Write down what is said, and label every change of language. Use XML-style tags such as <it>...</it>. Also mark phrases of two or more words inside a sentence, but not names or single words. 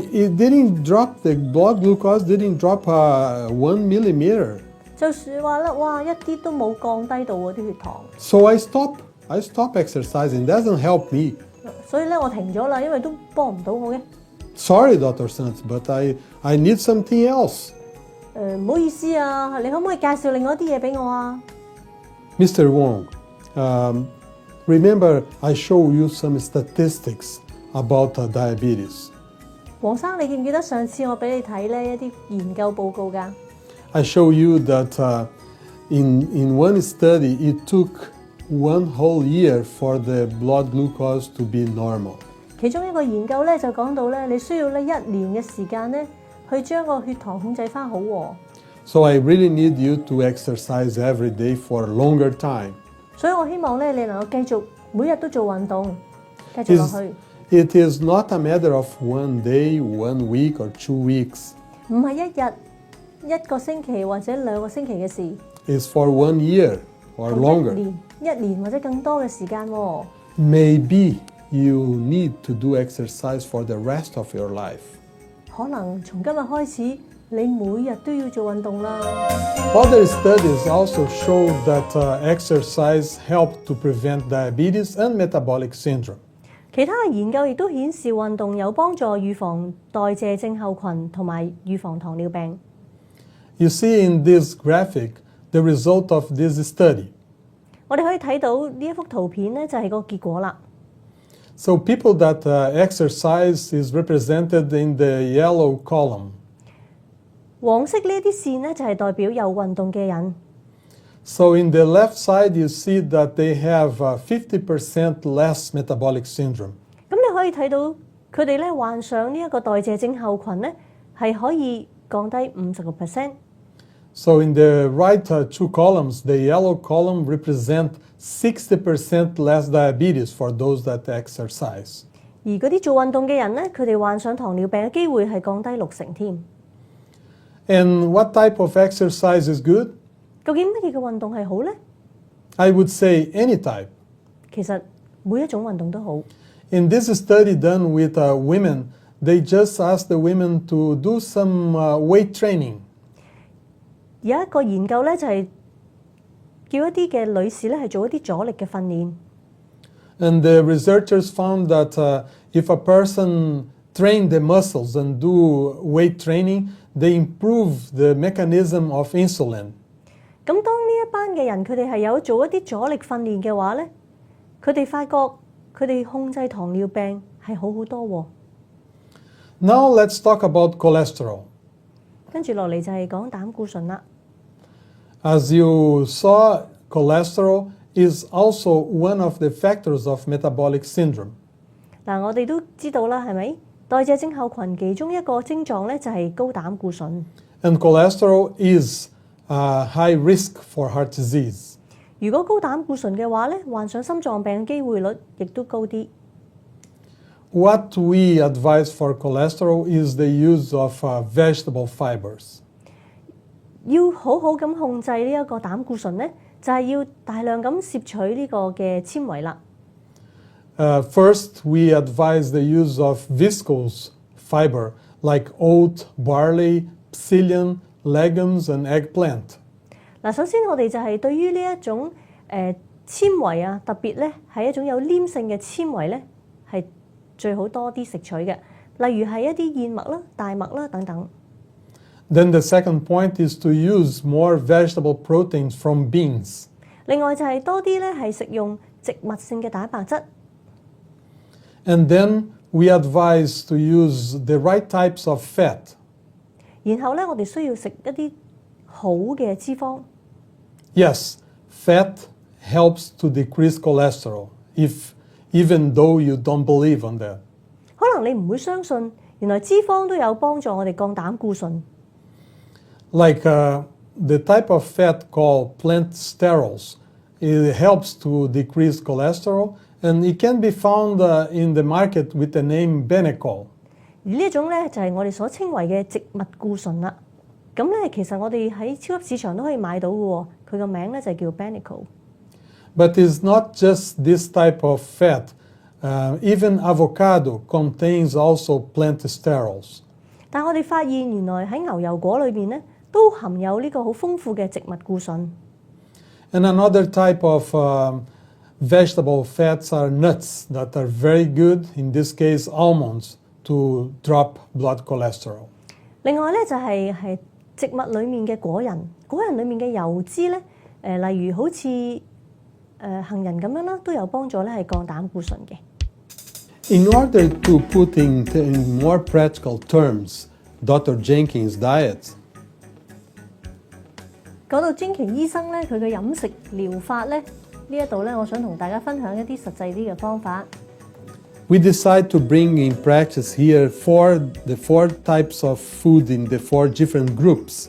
<en>It didn't drop, the blood glucose didn't drop 1 millimeter.</en> <yue>就算話咧，哇，一啲都冇降低到喎啲血糖。</yue> <en>So I stop exercising. It doesn't help me.</en> <yue>所以咧我停咗啦，因為都幫唔到我嘅。</yue> <en>Sorry, DrSanto, but I need something else.</en> <yue>唔好意思啊，你可唔可以介紹另外一啲嘢俾我啊？</yue> <en>Mr. Wong, remember I show you some statistics about diabetes.</en> <yue>黃生，你記唔記得上次我俾你睇呢一啲研究報告㗎？</yue> <en>I show you that in one study it took 1 whole year for the blood glucose to be normal.</en> <yue>其中一個研究咧就講到咧，你需要咧1年嘅時間咧，去將個血糖控制翻好喎。</yue> <en>So I really need you to exercise every day for a longer time.</en> <yue>所以我希望咧，你能夠繼續每日都做運動，繼續落去。</yue> <en>It is not a matter of 1 day, 1 week, or 2 weeks.</en> <yue>唔係一日、1個星期或者2個星期嘅事，</yue> <en>It's for 1 year or</en> <yue>係</yue> <en>longer.</en> <yue>一年或者更多嘅時間喎。</yue> <en>Maybe you need to do exercise for the rest of your life.</en> <yue>可能從今日開始，你每日都要做運動啦。</yue> <en>Other studies also show that exercise helps to prevent diabetes and metabolic syndrome.</en> <yue>其他嘅研究亦都顯示運動有幫助預防代謝症候群同埋預防糖尿病。</yue> <en>You see in this graphic the result of this study.</en> <yue>我哋可以睇到呢一幅圖片咧，就係個結果啦。</yue> <en>So people that exercise is represented in the yellow column.</en> <yue>黃色呢啲線咧，就係代表有運動嘅人。</yue> <en>So in the left side you see that they have 50% less metabolic syndrome.</en> <yue>咁你可以睇到佢哋咧患上呢一個代謝症候群咧，係可以降低50%。</yue> <en>So in the right 2 columns, the yellow column represent 60% less diabetes for those that exercise.</en> <yue>而嗰啲做運動嘅人咧，佢哋患上糖尿病嘅機會係降低60%添。</yue> <en>And what type of exercise is good?</en> <yue>究竟乜嘢嘅運動係好呢？</yue> <en>I would say any type.</en> <yue>其實每一種運動都好。</yue> <en>In this study done with women, they just asked the women to do some weight training.</en> <yue>有一個研究咧，就係叫一啲嘅女士咧係做一啲阻力嘅訓練。</yue> <en>And the researchers found that if a person train the muscles and do weight training, they improve the mechanism of insulin.</en> <yue>咁當呢一班嘅人佢哋係有做一啲阻力訓練嘅話咧，佢哋發覺佢哋控制糖尿病係好好多喎。</yue> <en>Now let's talk about cholesterol.</en> <yue>跟住落嚟就係講膽固醇啦。</yue> <en>As you saw, cholesterol is also one of the factors of metabolic syndrome.</en> <yue>嗱，我哋都知道啦，係咪？代謝症候群其中一個症狀咧就係高膽固醇。</yue> <en>And cholesterol is high risk for heart disease.</en> <yue>如果高膽固醇嘅話咧，患上心臟病嘅機會率亦都高啲。</yue> <en>What we advise for cholesterol is the use of vegetable fibers.</en> <yue>要好好咁控制呢一個膽固醇咧，就係要大量咁攝取呢個嘅纖維啦。</yue> <en>First, we advise the use of viscose fiber like oat, barley, psyllium, legumes, and eggplant.</en> <yue>嗱，首先我哋就係對於呢一種纖維啊，特別咧係一種有黏性嘅纖維咧，係最好多啲食取嘅，例如係一啲燕麥啦、大麥啦等等。</yue> <en>Then the second point is to use more vegetable proteins from beans.</en> <yue>另外就係多啲咧係食用植物性嘅蛋白質。</yue> <en>And then we advise to use the right types of fat.</en> <yue>然後咧，我哋需要食一啲好嘅脂肪。</yue> <en>Yes, fat helps to decrease cholesterol, even though you don't believe on that.</en> <yue>可能你唔會相信，原來脂肪都有幫助我哋降膽固醇。</yue> <en>Like the type of fat called plant sterols, it helps to decrease cholesterol, and it can be found in the market with the name Benecol.</en> <yue>而呢一種咧就係我哋所稱為嘅植物固醇啦。咁咧其實我哋喺超級市場都可以買到嘅喎，佢個名咧就叫 Benecol。</yue> <en>But it's not just this type of fat. Even avocado contains also plant sterols.</en> <yue>但我哋發現原來喺牛油果裏邊咧都含有呢個好豐富嘅植物固醇。</yue> <en>And another type of vegetable fats are nuts that are very good, in this case almonds, to drop blood cholesterol.</en> <yue>另外咧就係植物裡面嘅果仁，果仁裡面嘅油脂咧，例如好似杏仁咁樣啦，都有幫助咧係降膽固醇嘅。</yue> <en>In order to put in more practical terms Dr. Jenkins' diet,</en> <yue>講到專權醫生咧，佢嘅飲食療法咧，呢一度咧，我想同大家分享一啲實際啲嘅方法。</yue> <en>we decide to bring in practice here the four types of food in the 4 different groups.</en>